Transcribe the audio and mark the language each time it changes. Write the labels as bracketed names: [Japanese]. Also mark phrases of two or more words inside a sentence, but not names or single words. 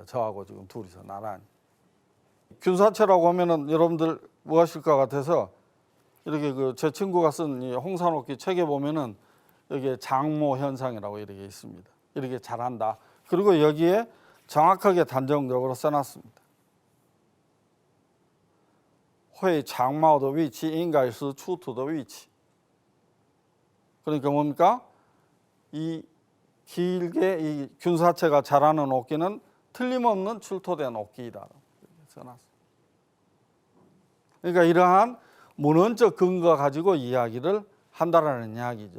[Korean] 저하고 지금 둘이서 나란히. 균사체라고 하면은 여러분들 뭐 하실 것 같아서 이렇게 제 친구가 쓴 이 홍산옥기 책에 보면은 여기에 장모 현상이라고 이렇게 있습니다. 이렇게 자란다. 그리고 여기에 정확하게 단정적으로 써놨습니다. [Chinese] 会长茂的位置应该是出土的位置. [Korean] 그러니까 뭡니까? 이 길게 이 균사체가 자라는 옥기는 틀림없는 출토된 옥기이다. 써놨습니다. 그러니까 이러한 문헌적 근거 가지고 이야기를 한다라는 이야기죠.